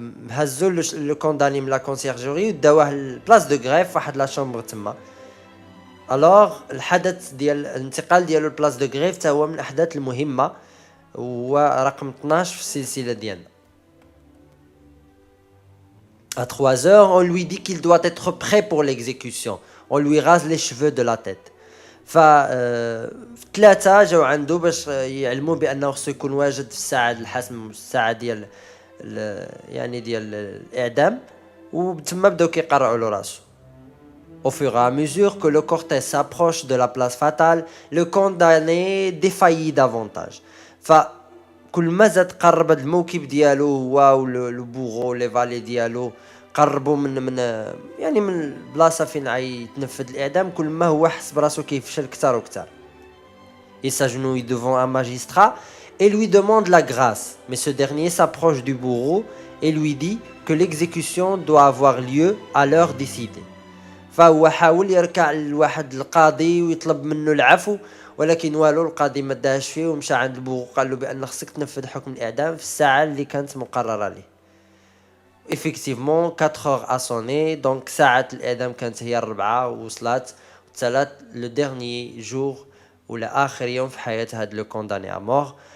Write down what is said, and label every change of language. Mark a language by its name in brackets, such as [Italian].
[Arabic] هزوا لو كونداني من لا كونسيرجوري وداوه البلاص دو غريف واحد لا شومبر تما. الوغ الحدث ديال الانتقال ديالو البلاص دو غريف حتى هو من الاحداث المهمه، ورقم 12 في السلسله ديالنا. [French] À 3 heures, on lui dit qu'il doit être prêt pour l'exécution. On lui rase les cheveux de la tête. [Arabic] في 3 جاو عنده باش يعلموا بانه خصو يكون واجد في الساعه الحسم، الساعه ديال يعني ديال الاعدام، وتما بداو كيقرعوا له راسو. [French] Au fur et à mesure que le cortège s'approche de la place fatale, le condamné défaillit davantage. [Arabic] فكل ما زاد قرب هذا الموكب ديالو هو لو بوغو لي فالي ديالو قربوا من يعني من البلاصه فين غيتنفذ الاعدام، كل ما هو حس براسو كيفشل اكثر واكثر. [French] Il s'agenouille devant un magistrat et lui demande la grâce. Mais ce dernier s'approche du bourreau et lui dit que l'exécution doit avoir lieu à l'heure décidée. [Arabic] فهو حاول يركع لواحد القاضي ويطلب منه العفو، ولكن والو القاضي ما داهش فيه ومشى عند البوغو قال له بان خصك تنفذ حكم الاعدام في الساعه اللي كانت مقرره ليه. [French] effectivement 4 heures a sonné donc [Arabic] ساعه الاعدام كانت هي 4 ووصلت وتسالات لو ديرني جور ولا اخر يوم في حياه هاد لو كونداني ا مور.